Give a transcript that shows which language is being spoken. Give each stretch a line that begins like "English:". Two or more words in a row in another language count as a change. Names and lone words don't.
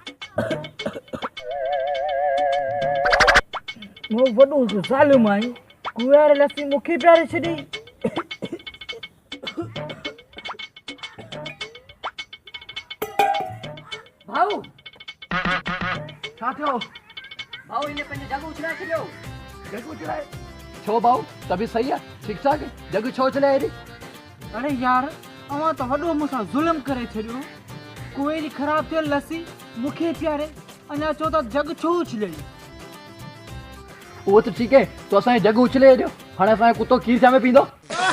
Sindhi: मूं वॾो ज़ालिम आहीं, कुंवार लस्सी मूंखे प्यारे छॾी। भाऊ छा थियो? भाऊ हिन पंहिंजो जग उछलाए छॾियो। जग उछलाए? छो भाऊ
Urdu: तबी सही है? ठीक ठाक है?
Sindhi: जग छो चले रे? अरे यार अवां तो वॾो मूंसां ज़ुल्म करे छॾियो। कुएं जी ख़राब थियल लस्सी मूंखे प्यारे, अञा चो त जग छो उछले?
Urdu: वो तो ठीक है,
Sindhi: तो असां जग उछले ॾियो, हाणे असांजो कुत्तो खीर छा में पींदो?